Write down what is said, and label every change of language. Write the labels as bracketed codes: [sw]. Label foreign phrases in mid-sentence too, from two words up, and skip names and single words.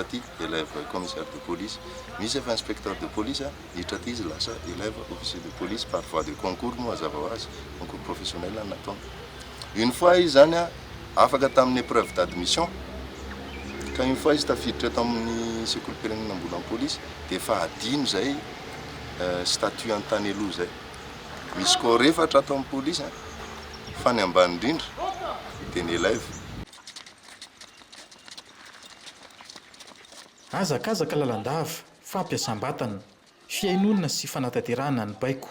[mg] aty [fr] élève commissaire de police, [mg] misy efa [fr] inspecteur de police [mg] niditra aty izy lasa [fr] élève officier de police par voie de concours [mg] moa mazava ho azy, [fr] concours professionnel [mg] nataony. [fr] Une fois [mg] izy zany afaka tamin'ny [fr] épreuve d'admission [mg] ka [fr] une fois [mg] izy tafiditra eto amin'ny sekoly pirenena mbola amin'ny police dia efa adino zay statut an-tany aloha zay. Misy corps efatra ato amin'ny police fa ny ambany indrindra dia ny élève. Azakazaka lalandava, fampiasam-batana, fiainonana sy fanatanterahana ny baiko.